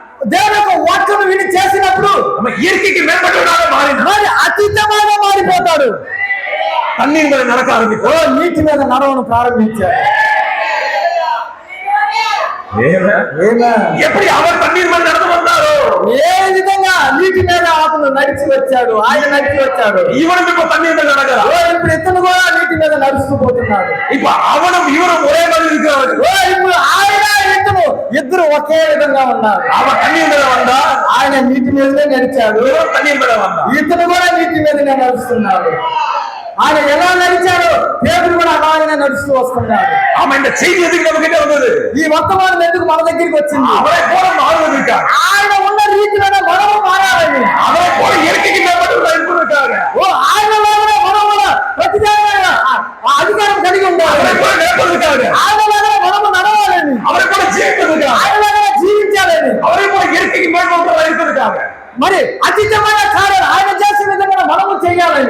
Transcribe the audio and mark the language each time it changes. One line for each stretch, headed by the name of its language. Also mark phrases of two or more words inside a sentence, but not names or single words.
Telugu: దేవుని యొక్క వాక్యం విని చేసినప్పుడు
Tamil: நம்ம இயற்கைக்கு மேம்பட்டவனாக மாறினான்.
Telugu: మరి అతీతంగా మారిపోతాడు.
Tamil: தண்ணீர் மேல நடக்க ஆரம்பித்தார்.
Telugu: ఓ నీటి మీద నడవను ప్రారంభించాడు.
Tamil: எப்படி அவர் தண்ணீர் மேல நடந்து வந்தாரோ,
Telugu: ఏ విధంగా నీటి మీద అతను నడిచి వచ్చాడు, ఆయన నడిచి వచ్చాడు.
Tamil: இவனும் இப்ப தண்ணீர் மேல நடக்கிறான்.
Telugu: ఇప్పుడు ఇతను కూడా నీటి మీద నడుస్తూ పోతున్నాడు.
Tamil: இப்ப அவனும் இவரும் ஒரே மாதிரி இருக்கிறார்கள்.
Telugu: ఇప్పుడు ఆయన ఇతను ఇద్దరు ఒకే విధంగా ఉన్నారు.
Tamil: அவன் தண்ணீர் மேல வந்தா,
Telugu: ఆయన నీటి మీదనే నడిచాడు.
Tamil: இவரும் தண்ணீர் மேல வந்தா.
Telugu: ఇతను కూడా నీటి మీదనే నడుస్తున్నాడు. ఆయన ఎలా నడిచాడో పేతురు కూడా అలాగే నడుస్తూ వస్తున్నాడు.
Tamil: ஆமா, இந்த செய்தி எதுக்கு நம்ம கிட்ட வந்தது?
Telugu: ఈ వర్తమానం ఎందుకు మన దగ్గరికి వచ్చింది?
Tamil: அவரை போல மாறுவதற்காக,
Telugu: ఆయన ఉన్న రీతిలోనే మనము మారాలని,
Tamil: அவரை போல இயற்கைக்கு மேம்பட்டவர்களாக இருப்பதற்காக,
Telugu: ఆయనలాగానే మనం కూడా ప్రతిదానిగా అధికారం కలిగి ఉండాలి.
Tamil: அவரை போல நடப்பதற்காக,
Telugu: ఆయనలాగానే మనము నడవాలని,
Tamil: அவரை போல ஜீவிப்பதற்காக,
Telugu: ఆయనలాగానే జీవించాలని,
Tamil: அவரை போல இயற்கைக்கு மேம்பட்டவர்களாக இருப்பதற்காக,
Telugu: మరి అతీతమైన కార్యాలు ఆయన చేసే విధంగా మనము చేయాలని